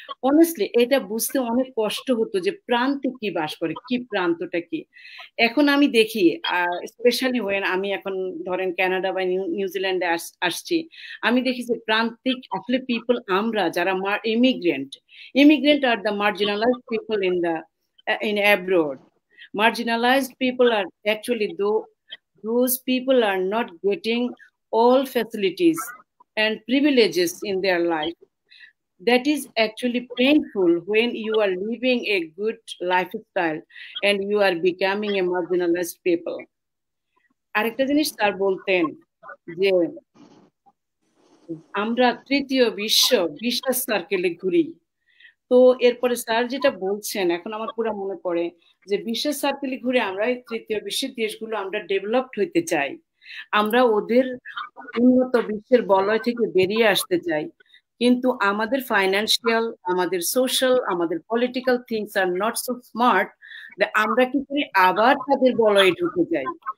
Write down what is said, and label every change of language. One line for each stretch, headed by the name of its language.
Bangla: Honestly এটা বুঝতে অনেক কষ্ট হতো যে প্রান্তে কি বাস করে, কি প্রান্তটা কি। এখন আমি দেখি স্পেশালি ওয়েন আমি এখন ধরেন কানাডা বা নিউজিল্যান্ডে আসছি, আমি দেখি যে প্রান্তিক আসলে পিপল আমরা যারা immigrant are
English: The marginalized people in abroad. Marginalized people are actually those people are not getting all facilities and privileges in their life. That is actually painful when you are living a good lifestyle and you are becoming a marginalized people.
Bangla: আরেকটা জিনিস sir বলতেন যে আমরা তৃতীয় বিশ্ব সার্কেলে ঘুরি। তো এরপরে স্যার যেটা বলছেন এখন আমার পুরো মনে পড়ে যে বিশ্বের সার্কেলে ঘুরে আমরা তৃতীয় বিশ্বের দেশগুলো আমরা ডেভেলপড হইতে চাই, আমরা ওদের উন্নত বিশ্বের বলয় থেকে বেরিয়ে আসতে চাই, কিন্তু আমাদের ফাইন্যান্সিয়াল, আমাদের সোশ্যাল, আমাদের political things
English: are not so smart,
Bangla: আমরা কি করি আবার তাদের বলয়ে ঢুকে যাই।